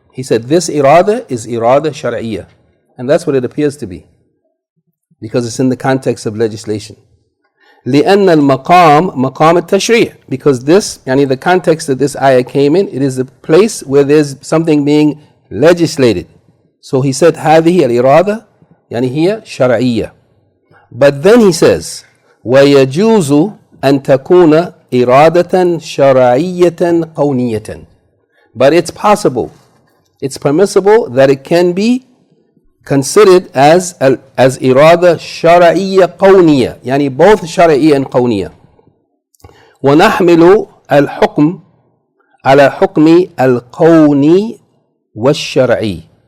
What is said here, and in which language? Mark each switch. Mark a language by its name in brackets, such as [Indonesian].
[English] He said this irada is irada shar'iyyah, and that's what it appears to be, because it's in the context of legislation. [Arabic] لأن المقام مقام التشريع, [English] because this, yani the context that this ayah came in, it is the place where there's something being legislated. So he said [Arabic] هذه الإرادة يعني هي شرعية. [English] But then he says [Arabic] ويجوز أن تكون إرادة شرعية قونية. [English] But it's possible, it's permissible that it can be considered as irada shar'iyya qawniya, yani both shar'iyya and qawniya. [Arabic] وَنَحْمِلُ الْحُكْمِ عَلَى حُكْمِ الْقَوْنِ وَالشَّرْعِي.